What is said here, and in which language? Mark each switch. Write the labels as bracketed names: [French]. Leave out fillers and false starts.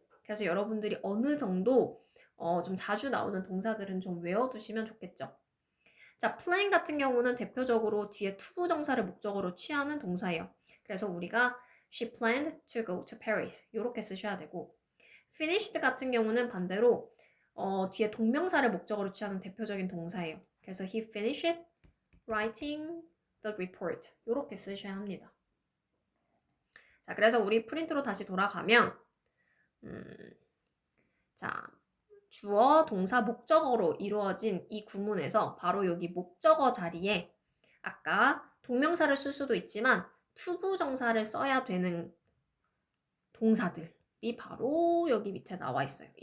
[Korean] 그래서 여러분들이 어느 정도 좀 자주 나오는 동사들은 좀 외워두시면 좋겠죠. 자, plan 같은 경우는 대표적으로 뒤에 투부정사를 목적으로 취하는 동사예요. 그래서 우리가 [English] she planned to go to Paris [Korean] 이렇게 쓰셔야 되고 finished 같은 경우는 반대로 뒤에 동명사를 목적으로 취하는 대표적인 동사예요. 그래서 [English] he finished writing the report [Korean] 이렇게 쓰셔야 합니다. 자, 그래서 우리 프린트로 다시 돌아가면 자, 주어, 동사, 목적어로 이루어진 이 구문에서 바로 여기 목적어 자리에 아까 동명사를 쓸 수도 있지만 투부정사를 써야 되는 동사들이 바로 여기 밑에 나와 있어요.